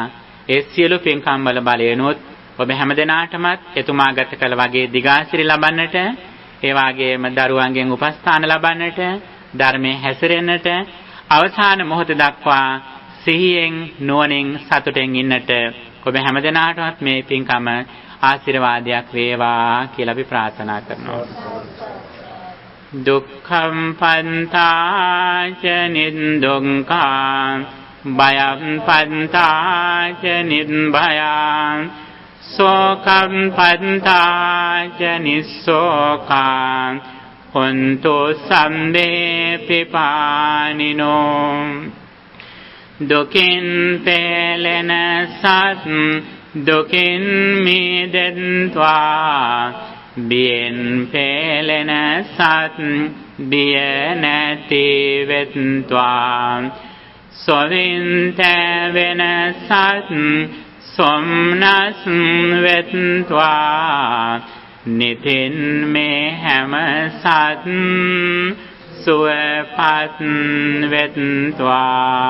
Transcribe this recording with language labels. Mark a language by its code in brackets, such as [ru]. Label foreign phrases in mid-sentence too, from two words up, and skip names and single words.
[si] ඒ සියලු පින්කම් වල බලයෙන්ොත් ඔබ හැම දිනාටමත් එතුමා ගත කළ වගේ දිගාසිරි ලබන්නට, ඒ වගේම දරුවන්ගෙන් උපස්ථාන ලබන්නට, ධර්මයේ හැසිරෙන්නට, අවසාන මොහොත දක්වා සිහියෙන් නුවණින් සතුටෙන් ඉන්නට ඔබ හැම දිනාටමත් මේ පින්කම ආශිර්වාදයක් වේවා කියලා අපි ප්‍රාර්ථනා කරනවා. [pi] දුක්ඛම් පන්තාච නින්දුංකා භයම් පන්තාච නිබ්භයං සෝකම් පන්තාච නිස්සෝකා හොන්තු සම්මේ පිපානිනෝ [si] දුකින් පෙළෙන සත් දුකින් මිදෙත්වා බියෙන් පෙළෙන සත් බිය නැති වෙත්වා සොවින්ත වෙන සත් සොම්නස් වෙත්වා නිතින් මේ හැම සත් සුවපත් වෙත්වා.